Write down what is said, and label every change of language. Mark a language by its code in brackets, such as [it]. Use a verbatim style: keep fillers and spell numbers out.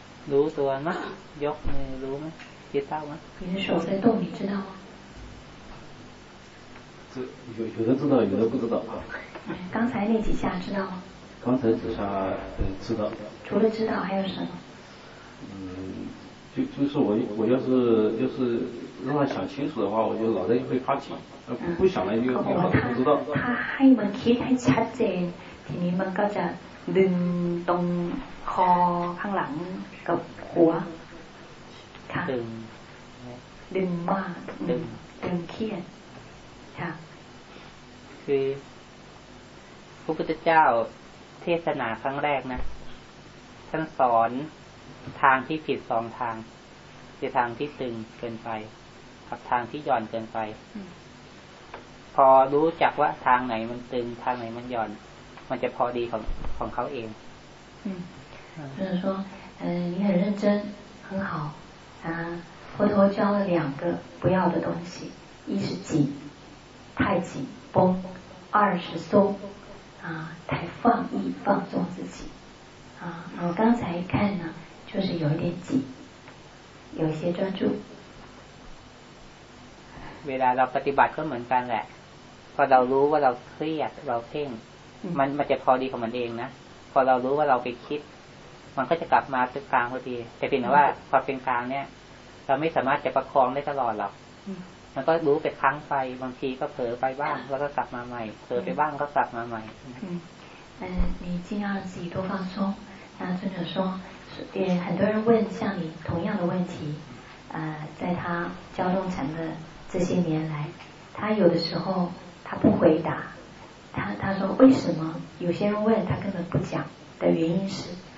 [th] รู้ตัวมั้ยยกมือรู้มั้ย [zh] 知道 [th] มั้ย [zh] 你的手在动你知道吗有有的知道，有的不知道啊。刚才那几下知道吗？刚才几下嗯知道。除了知道还有什么？嗯，就就是我我要是要是让他想清楚的话，我就脑袋就会发紧，呃、嗯、不想了就他不知道。他 [th] ให้มันคิดให้ชัดเจนทีนี้มันก็จะดึงตรงคอข้างหลังกับหัวค่ะ ดึง ดึงมาก ดึง ดึงเครียดค่ะ [zh] คือพระพุทธเจ้าเทศนาครั้งแรกนะท่านสอนทางที่ผิดสองทางคือทางที่ตึงเกินไปกับทางที่หย่อนเกินไปพอรู้จักว่าทางไหนมันตึงทางไหนมันหย่อนมันจะพอดีของของเขาเอง อืม就是说呃你很认真很好啊佛陀教了两个不要的东西一是紧太紧绷，二是松啊，太放逸放纵自己啊。我刚才看呢，就是有一点紧，有一些专注。 [th] เวลาเราปฏิบัติก็เหมือนกันแหละพอเรารู้ว่าเราเครียดเราเพ่งมันมันจะพอดีของมันเองนะพอเรารู้ว่าเราไปคิดมันก็จะกลับมาเป็นกลางพอดีแต่เพียงแต่ว่าพอเป็นกลางเนี่ยเราไม่สามารถจะประคองได้ตลอดหรอกมันก็รู้ไปครั้งไปบางทีก็เผลอไปบ้างแล้วก็กลับมาใหม่เผลอไปบ้างก็กลับมาใหม่ [zh] อืม嗯你尽量让自己多放松那尊者说也很多人问像你同样的问题呃在他教动禅的这些年来他有的时候他不回答他他说为什么有些人问他根本不讲的原因是